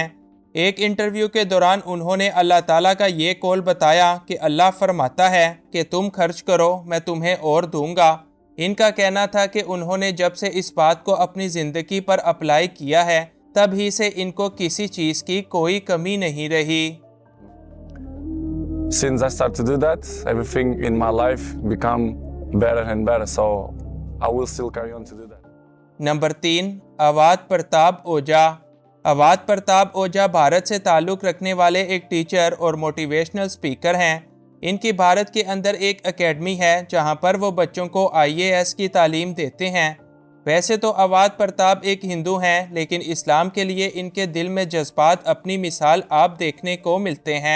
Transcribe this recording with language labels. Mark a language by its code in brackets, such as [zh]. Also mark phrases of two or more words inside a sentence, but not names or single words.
[ur] ایک انٹرویو کے دوران انہوں نے اللہ تعالیٰ کا یہ قول بتایا کہ اللہ فرماتا ہے کہ تم خرچ کرو میں تمہیں اور دوں گا۔ ان کا کہنا تھا کہ انہوں نے جب سے اس بات کو اپنی زندگی پر اپلائی کیا ہے تب ہی سے ان کو کسی چیز کی کوئی کمی نہیں رہی۔ [en] Since I started to do that, everything in my life become better and better, so I will still carry on to do that. [ur] نمبر 3، اواد پرتاپ اوجھا۔ اواد پرتاپ اوجھا بھارت سے تعلق رکھنے والے ایک ٹیچر اور [en] motivational speaker [ur] ہیں۔ ان کی بھارت کے اندر ایک اکیڈمی ہے جہاں پر وہ بچوں کو IAS کی تعلیم دیتے ہیں۔ ویسے تو اواد پرتاپ ایک ہندو ہیں، لیکن اسلام کے لیے ان کے دل میں جذبات اپنی مثال آپ دیکھنے کو ملتے ہیں۔